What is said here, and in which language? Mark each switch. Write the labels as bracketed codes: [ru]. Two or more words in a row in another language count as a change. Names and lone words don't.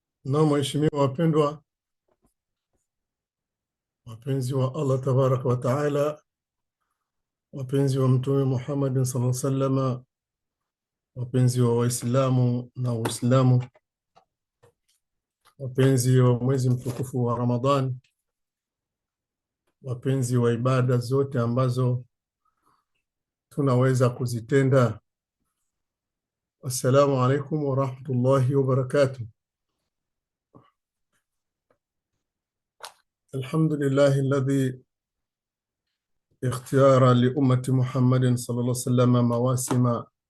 [sw] Na waheshimiwa wapendwa, wapenzi wa [ar] الله تبارك وتعالى, [sw] wapenzi wa Mtume Muhammad [ar] صلى الله عليه وسلم, [sw] wapenzi wa Waislamu na Uislamu, wapenzi wa mwezi mtukufu wa Ramadhan, wapenzi wa ibada zote ambazo tunaweza kuzitenda. [ar] السلام عليكم ورحمة الله وبركاته. الحمد لله الذي اختار لأمة محمد صلى الله عليه وسلم